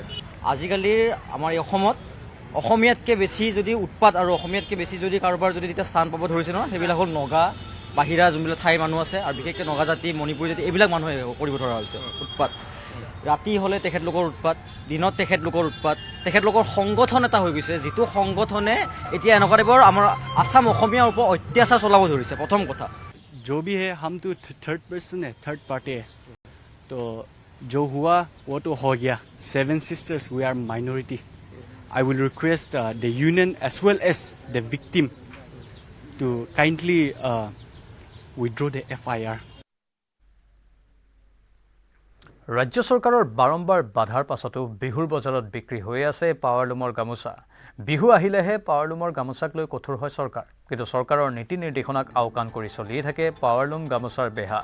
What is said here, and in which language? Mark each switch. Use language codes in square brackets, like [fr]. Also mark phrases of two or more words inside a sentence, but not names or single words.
[as] আজিকালি আমাৰ এই অসমত অসমীয়াতকৈ বেছি যদি উৎপাত আৰু অসমীয়াতকৈ বেছি যদি কাৰোবাৰ যদি তেতিয়া স্থান পাব ধৰিছে নহয়, সেইবিলাক হ'ল নগা, বাহিৰা যোনবিলাক ঠাইৰ মানুহ আছে, আৰু বিশেষকৈ নগা জাতি, মণিপুৰী জাতি, এইবিলাক মানুহে কৰিব ধৰা হৈছে উৎপাত। ৰাতি হ'লে তেখেতলোকৰ উৎপাত, দিনত তেখেতলোকৰ উৎপাত, তেখেতলোকৰ সংগঠন এটা হৈ গৈছে, যিটো সংগঠনে এতিয়া এনেকুৱা টাইপৰ আমাৰ আসাম অসমীয়াৰ ওপৰত অত্যাচাৰ চলাব ধৰিছে। প্ৰথম কথা, [hi] जो भी है हम तो [en] third person [hi] है, [en] third party [hi] है, तो जो हुआ वो तो हो गया। [en] 7 sisters, we are minority. I will request the union as well as the victim to kindly withdraw the FIR. [as] ৰাজ্য চৰকাৰৰ বাৰম্বাৰ বাধাৰ পাছতো বিহুৰ বজাৰত বিক্ৰী হৈ আছে পাৱাৰলুমৰ গামোচা। বিহু আহিলেহে পাৱাৰলুমৰ গামোচাক লৈ কঠোৰ হয় চৰকাৰ, কিন্তু চৰকাৰৰ নীতি নিৰ্দেশনাক আওকাণ কৰি চলিয়ে থাকে পাৱাৰলুম গামোচাৰ বেহা।